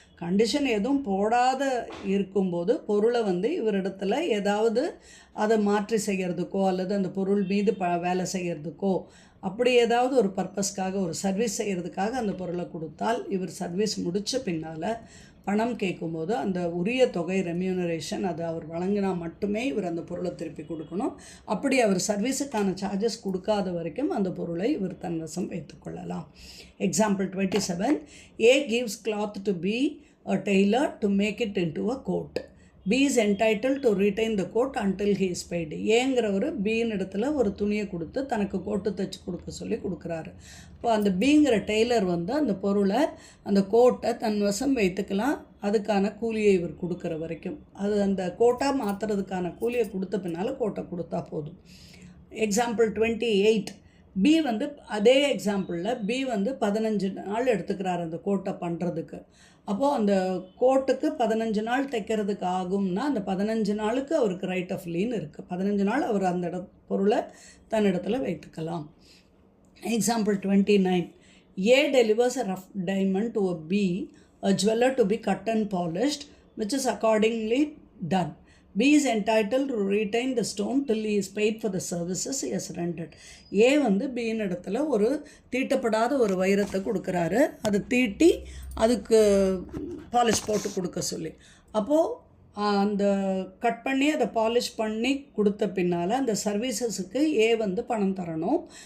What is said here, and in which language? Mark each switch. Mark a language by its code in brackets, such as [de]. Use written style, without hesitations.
[ta] Condition எதுவும் போடாத இருக்கும்போது பொருளை இவரிடத்துல ஏதாவது அதை மாற்றி செய்கிறதுக்கோ அல்லது அந்த பொருள் மீது வேலை செய்கிறதுக்கோ அப்படி ஏதாவது ஒரு பர்பஸ்க்காக ஒரு சர்வீஸ் செய்கிறதுக்காக அந்த பொருளை கொடுத்தால் இவர் சர்வீஸ் முடித்த பின்னால் பணம் கேட்கும்போது அந்த உரிய தொகை ரெம்யூனரேஷன் அது அவர் வழங்கினா மட்டுமே இவர் அந்த பொருளை திருப்பி கொடுக்கணும். அப்படி அவர் சர்வீஸுக்கான சார்ஜஸ் கொடுக்காத வரைக்கும் அந்த பொருளை இவர் தன்வசம் வைத்துக்கொள்ளலாம். [en] Example 27, A gives cloth to B, a tailor, to make it into a coat. B is entitled to retain the coat until he is paid. [ta] ஏங்கிறவர் பின்னு இடத்துல ஒரு துணியை கொடுத்து தனக்கு கோட்டு தைச்சி கொடுக்க சொல்லி கொடுக்குறாரு. இப்போ அந்த பிங்கிற டெய்லர் அந்த பொருளை அந்த கோட்டை தன் வசம் வைத்துக்கலாம் அதுக்கான கூலியை இவர் கொடுக்குற வரைக்கும். அது அந்த கோட்டாக மாற்றுறதுக்கான கூலியை கொடுத்த பின்னால் கோட்டை கொடுத்தா போதும். எக்ஸாம்பிள் 28, பி அதே எக்ஸாம்பிளில் பி 15 நாள் எடுத்துக்கிறார் அந்த கோட்டை பண்ணுறதுக்கு. அப்போது அந்த கோட்டுக்கு 15 நாள் தைக்கிறதுக்கு ஆகும்னா அந்த 15 நாளுக்கு அவருக்கு ரைட் ஆஃப் லீன் இருக்குது. 15 நாள் அவர் அந்த பொருளை தன்னிடத்தில் வைத்துக்கலாம். [en] Example 29, A delivers a rough diamond to a B, a jeweler to be cut and polished, which is accordingly done. B is entitled to retain the stone till he is paid for the services he has rendered. [ta] A பின்னு இடத்துல ஒரு தீட்டப்படாத ஒரு வைரத்தை கொடுக்குறாரு, அது தீட்டி அதுக்கு polish போட்டு கொடுக்க சொல்லி. அப்போது அந்த கட் பண்ணி அதை பாலிஷ் பண்ணி கொடுத்த பின்னால் அந்த சர்வீசஸுக்கு ஏ பணம் தரணும்.